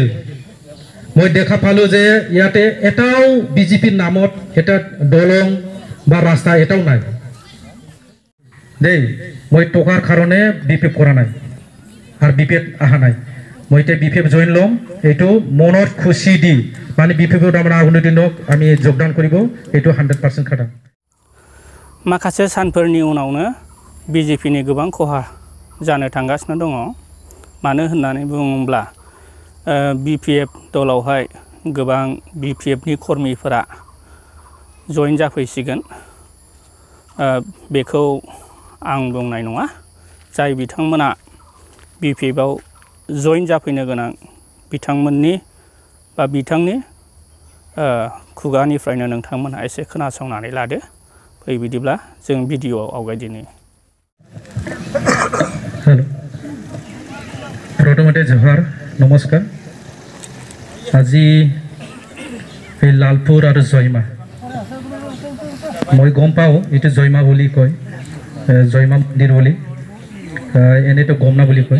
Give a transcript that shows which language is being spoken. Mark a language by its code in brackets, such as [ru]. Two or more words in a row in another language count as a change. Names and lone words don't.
[as] মই দেখা পালোঁ যে ইয়াতে এটাও বিজেপিৰ নামত এটা দলং বা ৰাস্তা এটাও নাই দেই। মই টকাৰ কাৰণে বিপিএফ কৰা নাই আৰু বিপিএফ অহা নাই। মই এতিয়া বিপিএফ জইন ল'ম, এইটো মনত খুচি দি মানে বিপিএফত আমাৰ আগুনৰ দিনক আমি যোগদান কৰিব, এইটো 100% খাটাं। [brx] माखासे सानफोरनि उनावनो बिजेपिनि गोबां खहा जानो थांगासिनो दङ। मानो होननानै बुङोब्ला बिपिएफ दलावहाय गोबां बिपिएफनि कर्मिफोरा जइन जाफैसिगोन। बेखौ आं बुंनाय नङा, जाय बिथांमोना बिपिएफआव जइन जाफैनो गोनां बिथांमोननि बा बिथांनि खुगानिफ्रायनो नोंथांमोनहा एसे खोनासंनानै लादो। फै बिदिब्ला जों भिडिअ'आव आवगायदिनि। हेलो, [as] প্ৰথমতে জোহাৰ নমস্কাৰ। আজি এই লালপুৰ আৰু জয়মা, মই গম পাওঁ এইটো জয়মা বুলি কয়, জয়মা মন্দিৰ বুলি, এনেইতো গমনা বুলি কয়।